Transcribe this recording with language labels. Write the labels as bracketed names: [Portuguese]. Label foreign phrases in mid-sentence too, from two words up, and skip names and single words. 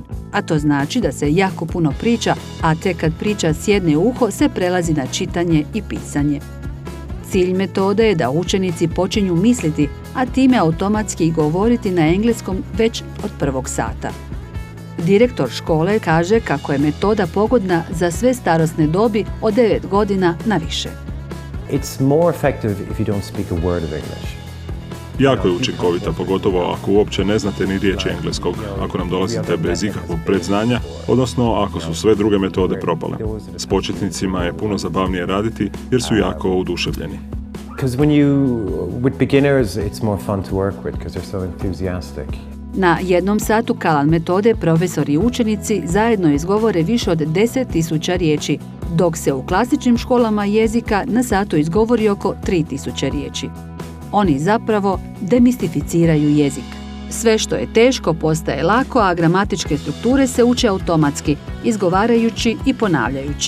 [Croatian] A to znači da se jako puno priča, a tek kad priča sjedne u uho se prelazi na čitanje i pisanje. Cilj metode je da učenici počinju misliti, a time automatski i govoriti na engleskom već od prvog sata. Direktor škole kaže kako je metoda pogodna za sve starosne dobi od 9 godina na više. [English] It's more effective if you don't speak a word of English. [Croatian] Jako je učinkovita, pogotovo ako uopće ne znate ni riječi engleskog, ako nam dolazite bez ikakvog predznanja, odnosno ako su sve druge metode propale. S početnicima je puno zabavnije raditi jer su jako oduševljeni. [English] With beginners it's more fun to work with because they're so enthusiastic. [Croatian] Na jednom satu Kalan metode profesori i učenici zajedno izgovore više od 10.000 riječi, dok se u klasičnim školama jezika na satu izgovori oko 3.000 riječi. Oni zapravo demistificiraju jezik. Sve što je teško postaje lako, a gramatičke strukture se uče automatski, izgovarajući i ponavljajući.